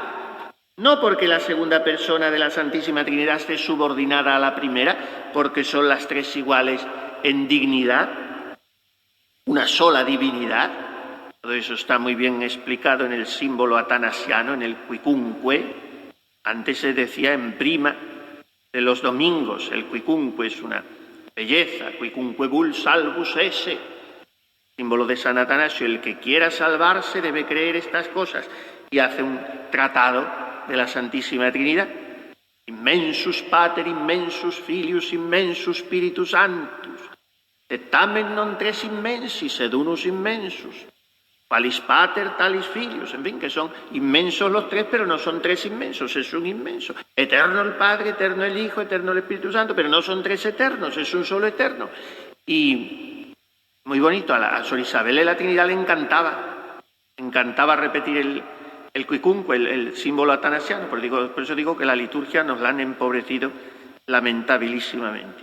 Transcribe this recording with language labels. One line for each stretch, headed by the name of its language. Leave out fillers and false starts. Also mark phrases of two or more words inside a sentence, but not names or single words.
Spanish: No porque la segunda persona de la Santísima Trinidad esté subordinada a la primera, porque son las tres iguales en dignidad, una sola divinidad. Todo eso está muy bien explicado en el símbolo atanasiano, en el quicunque. Antes se decía en prima de los domingos, el quicunque es una belleza,
Latin: quicunque vul salvus esse,
Spanish: símbolo de San Atanasio. El que quiera salvarse debe creer estas cosas, y hace un tratado de la Santísima Trinidad.
Latin: Immensus Pater, immensus Filius, immensus Spiritus Sanctus. Et tamen non tres immensis ed unus immensus. Qualis pater, talis filius.
Spanish: En fin, que son inmensos los tres, pero no son tres inmensos, es un inmenso. Eterno el Padre, eterno el Hijo, eterno el Espíritu Santo, pero no son tres eternos, es un solo eterno. Y muy bonito, a Sor Isabel de la Trinidad le encantaba repetir el cuicunco, el símbolo atanasiano, por eso digo que la liturgia nos la han empobrecido lamentabilísimamente.